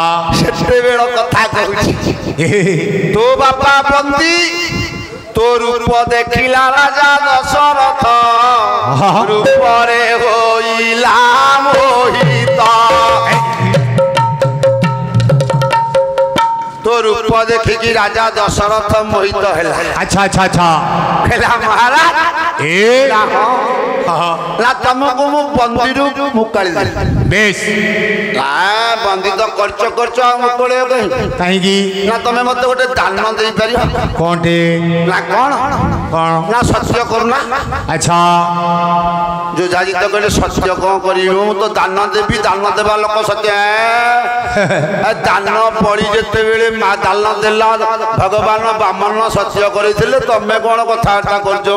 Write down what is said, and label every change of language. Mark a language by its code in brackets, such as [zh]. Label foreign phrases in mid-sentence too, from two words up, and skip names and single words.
[or] ସେତେବେଳ କଥା କହୁଛି ତୋ ବାପା ବନ୍ଦୀ ତୋ ରୂପ ଦେଖିଲା ରାଜା ଦଶରଥ ରୂପରେ ହୋଇଲା ମୋହିତ ତୋ ରୂପ ଦେଖିକି ରାଜା ଦଶରଥ ମୋହିତ ହେଲା ଆଚ୍ଛା ଆଚ୍ଛା ଆଚ୍ଛା ହେଲା ମହାରାଜ ए ନା ହଁ, हाँ ନା ତମକୁ ମୁଁ ବନ୍ଦୀରୁ ମୁକାଳି ଦେଲି बेस ନା ବନ୍ଦୀ ତ କରିଛ ଆଉ ମୁକୁଳିବ କାହିଁକି କାହିଁ କି ନା ତମେ ମତେ ଗୋଟେ ଦାନ ଦେଇପାରିବ କଉଣ ଟେ ନା କଣ कौन ନା ସତ୍ୟ କରୁନା अच्छा ଯୋଉ ଯାଜି ତ କହିଲେ ସତ୍ୟ କଣ କରିବି ମୁଁ ତ ଦାନ ଦେବି ଦାନ ଦେବା ଲୋକ ସତ୍ୟ ଦାନ ପଡି ଯେତେବେଳେ ମା ଦାନ ଦେଲା ଭଗବାନ ବାମନ ସତ୍ୟ କରିଥିଲେ ତମେ କଣ କଥାବାର୍ତ୍ତା କରୁଛ ମ